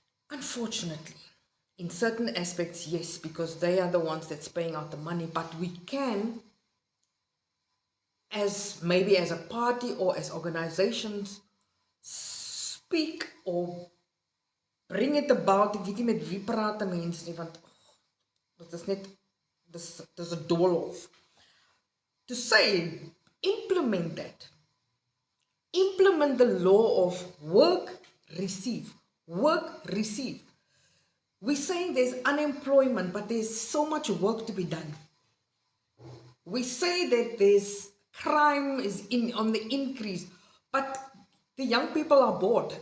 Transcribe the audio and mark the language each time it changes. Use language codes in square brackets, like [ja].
[en] Unfortunately, in certain aspects, yes, because they are the ones that's paying out the money, but we can, maybe as a party or as organizations, speak or bring it about. [af] Ek weet nie met wie praat mense nie, want dit is net, dis 'n doolhof. [en] To say, implement that. Implement the law of work, receive. Work, receive. We're saying there's unemployment, but there's so much work to be done. We say that there's crime is on the increase, but the young people are bored.